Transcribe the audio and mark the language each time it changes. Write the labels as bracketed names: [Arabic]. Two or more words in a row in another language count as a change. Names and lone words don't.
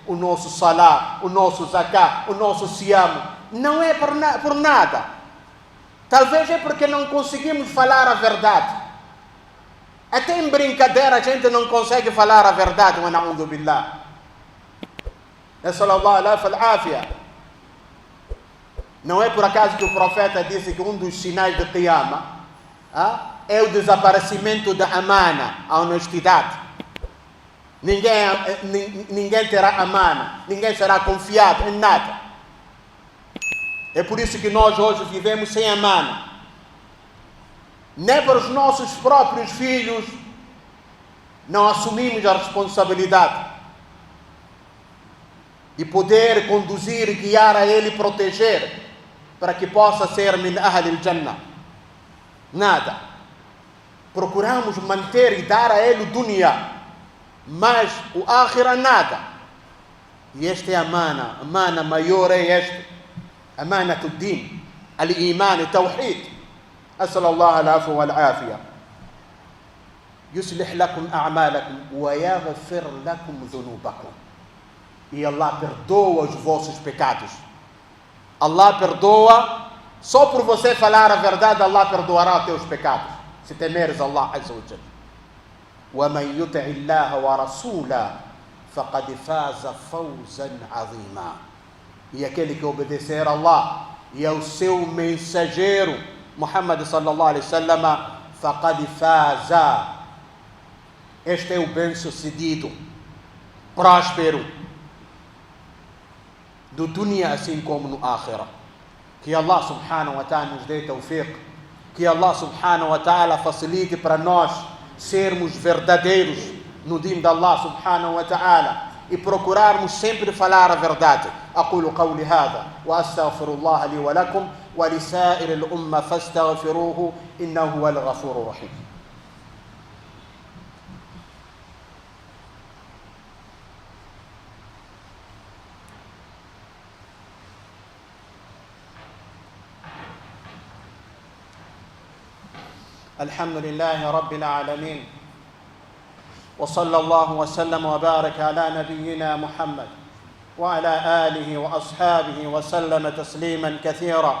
[Portuguese] O nosso salá, o nosso zaká, o nosso siyam, não é por nada. Talvez é porque não conseguimos falar a verdade. Até em brincadeira a gente não consegue falar a verdade. [Arabic] ونعوذ بالله. نسأل الله عليه و عافية. [Portuguese] Não é por acaso que o profeta disse que um dos sinais de Qiyamah é o desaparecimento da amana, a honestidade. Ninguém terá amana, ninguém será confiado em nada. É por isso que nós hoje vivemos sem amana. Nem para os nossos próprios filhos não assumimos a responsabilidade de poder conduzir, guiar a ele e proteger para que possa ser [Arabic] من أهل الجنة. [Portuguese] Nada. Procuramos manter e dar a ele o dunya, mas o akhirah nada. E esta é a amana maior é esta, [Arabic] أمانة الدين, الإيمان، التوحيد. أسأل الله العفو والعافية. يصلح لكم أعمالكم ويغفر لكم ذنوبكم. [Portuguese] E Allah perdoa os vossos pecados. Allah perdoa, só por você falar a verdade, Allah perdoará os teus pecados, se temeres Allah [Arabic] عز وجل. وَمَنْ يُطِعِ اللَّهَ وَرَسُولَهُ فَقَدْ فَازَ فَوْزًا عَظِيمًا. [Portuguese] E aquele que obedecer a Allah e ao seu mensageiro Muhammad [Arabic] صلى الله عليه وسلم, فقد فاز. [Portuguese] Este é o bem-sucedido, próspero, do dunya assim como no akhirah. Que Allah [Arabic] سبحانه وتعالى [Portuguese] nos dê tawfiq. Que Allah [Arabic] سبحانه وتعالى [Portuguese] facilite para nós sermos verdadeiros no din de Allah [Arabic] سبحانه وتعالى [Portuguese] e procurarmos sempre falar a verdade. [Arabic] أقول قولي هذا وأستغفر الله لي ولكم ولسائر الأمة فاستغفروه إنه هو الغفور الرحيم. الحمد لله رب العالمين وصلى الله وسلم وبارك على نبينا محمد وعلى آله وأصحابه وسلم تسليما كثيرا.